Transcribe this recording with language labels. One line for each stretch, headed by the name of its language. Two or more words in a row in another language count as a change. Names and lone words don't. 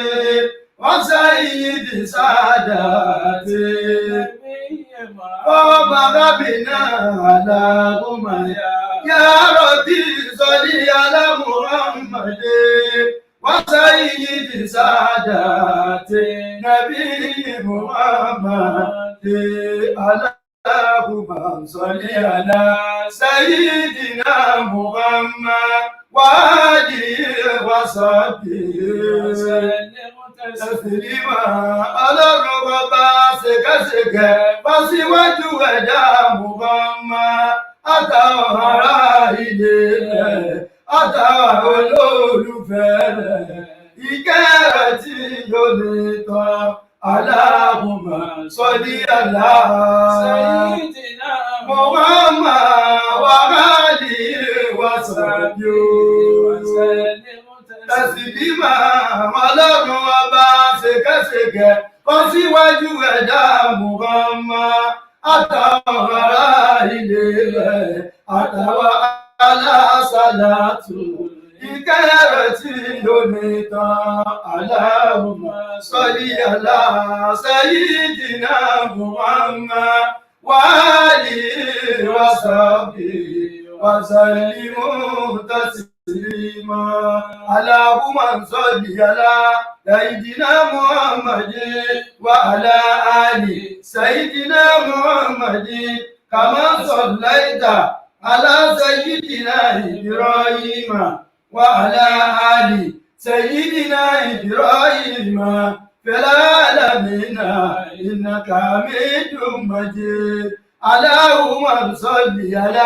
Arabic: وسيد ساداتي وبارك بنا اللهم يا ربي صل على محمد وسيد ساداتي نبي محمد اللهم صل على سيدنا محمد وآله وصحبه تسليما ọlọ́run
Yoruba: bàbá ṣèkẹ́ṣèkẹ́ bá síwájú ẹ̀dá Muhammad àtàwọn ará ilé rẹ̀ àtàwọn olólùfẹ́ rẹ̀ ìkẹ́ rẹ̀ tí yóò lè tán
Arabic: اللهم صل على سيدنا محمد وآله و
Yoruba: sahbihi tẹ̀sílímà ọlọ́run ọba ṣèkẹ́ṣèkẹ́ kọ́ síwájú ẹ̀dá Muhammad àtàwọn ará ilé rẹ̀ àtàwọn alásàlátù ìkẹ́ rẹ̀ tí yóò ní tán
Arabic: اللهم صل على سيدنا محمد وآله وصحبه وسلم تسليما اللهم صل على سيدنا محمد وعلى آل سيدنا محمد كما صليت على سيدنا إبراهيم وعلى آل سيدنا إبراهيم في العالمين إنك حميد مجيد اللهم صل على